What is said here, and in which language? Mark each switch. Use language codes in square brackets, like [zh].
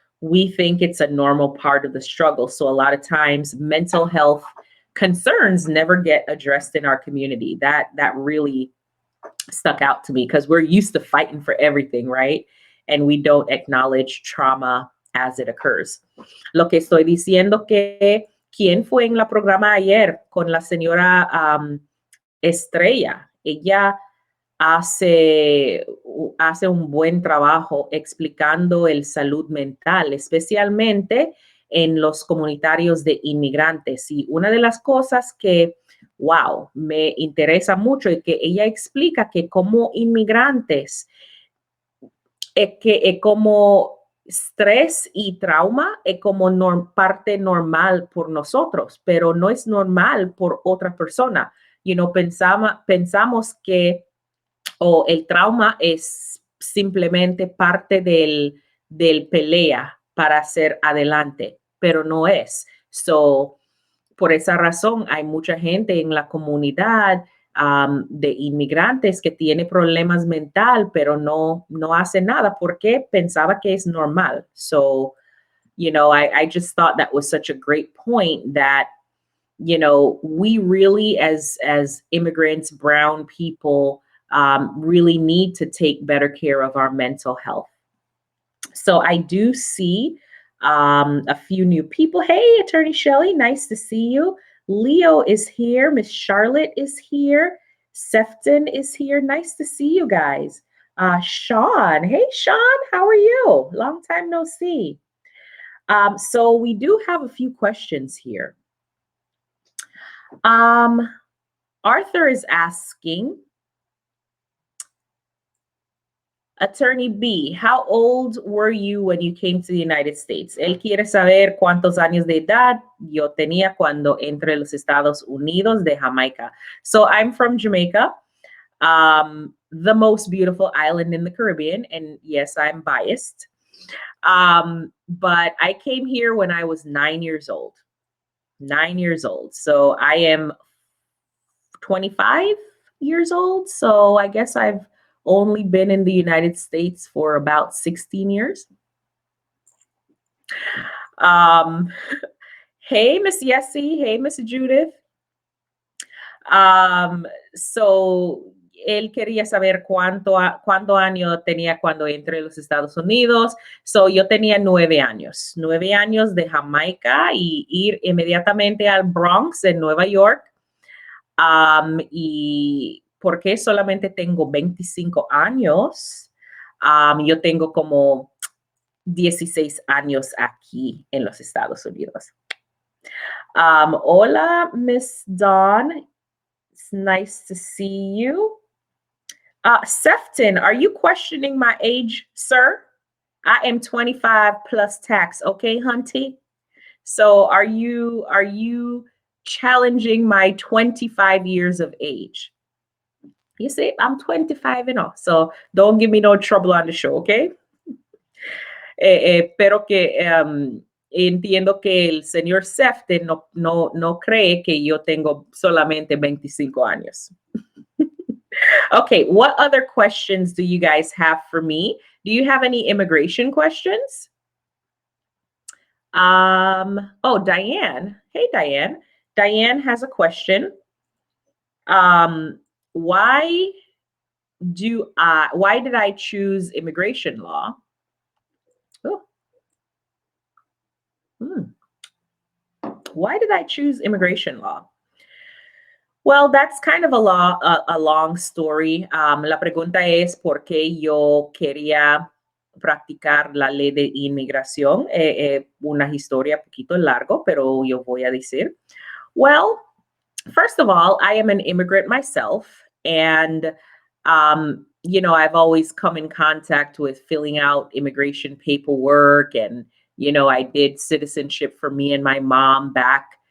[en] We think it's a normal part of the struggle. So a lot of times mental health concerns never get addressed in our community. That really stuck out to me because we're used to fighting for everything, right? And we don't acknowledge trauma as it occurs. [es] Lo que estoy diciendo que ¿quién fue en la programa ayer con la señora Estrella? Ella hace un buen trabajo explicando el salud mental, especialmente en los comunitarios de inmigrantes. Y una de las cosas que, wow, me interesa mucho es que ella explica que como inmigrantes, que como estrés y trauma es como parte normal por nosotros, pero no es normal por otra persona. Pensamos que el trauma es simplemente parte del pelea para hacer adelante, pero no es. So, por esa razón, hay mucha gente en la comunidad de inmigrantes que tiene problemas mental, pero no hace nada porque pensaba que es normal. [en] So, I just thought that was such a great point that, we really, as immigrants, brown people, really need to take better care of our mental health. So I do see a few new people. Hey, Attorney Shelley, nice to see you. Leo is here. Miss Charlotte is here. Sefton is here. Nice to see you guys. Sean. Hey, Sean, how are you? Long time no see. So we do have a few questions here. Arthur is asking, Attorney B, how old were you when you came to the United States? [es] Él quiere saber cuántos años de edad yo tenía cuando entré los Estados Unidos de Jamaica. [en] So I'm from Jamaica, the most beautiful island in the Caribbean. And yes, I'm biased. But I came here when I was 9 years old. 9 years old. So I am 25 years old. So I guess I've only been in the United States for about 16 years. Hey, Miss Yessie. Hey, Miss Judith. [es] So él quería saber cuánto año tenía cuando entré a los Estados Unidos. So yo tenía 9 años. 9 años de Jamaica y ir inmediatamente al Bronx en Nueva York. Y porque solamente tengo 25 años, yo tengo como 16 años aquí en los Estados Unidos. Hola, [en] Miss Dawn. It's nice to see you. Sefton, are you questioning my age, sir? I am 25 plus tax. Okay, Hunty. So are you challenging my 25 years of age? You see, I'm 25 and all, so don't give me no trouble on the show, okay? [es] Pero que entiendo que el señor Sefton no cree que yo tengo solamente 25 años. [en] Okay, what other questions do you guys have for me? Do you have any immigration questions? Oh, Diane. Hey, Diane. Diane has a question. Why why did I choose immigration law? Oh, hmm. Why did I choose immigration law? Well, that's kind of a long story. [es] La pregunta es por qué yo quería practicar la ley de inmigración. Una historia poquito largo, pero yo voy a decir. [en] Well, first of all, I am an immigrant myself, and I've always come in contact with filling out immigration paperwork, and I did citizenship for me and my mom back.